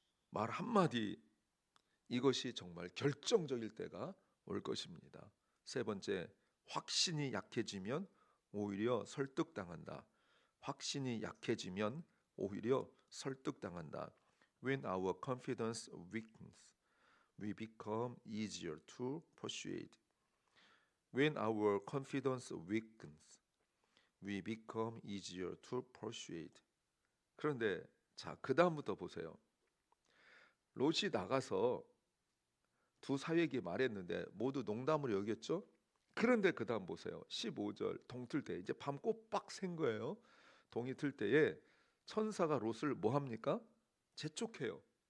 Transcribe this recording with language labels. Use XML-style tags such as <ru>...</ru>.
<ko>말 한마디, 이것이 정말 결정적일 때가 올 것입니다. 세 번째, 확신이 약해지면 오히려 설득당한다. 확신이 약해지면 오히려 설득당한다.</ko> <en>When our confidence weakens, we become easier to persuade. When our confidence weakens, we become easier to persuade.</en> <ko>그런데 자, 그 다음부터 보세요. 롯이 나가서 두 사위에게 말했는데 모두 농담으로 여겼죠. 그런데 그 다음 보세요. 15절, 동틀 때 이제 밤 꼬박 샌 거예요. 동이 틀 때에 천사가 롯을 뭐 합니까? 재촉해요.</ko>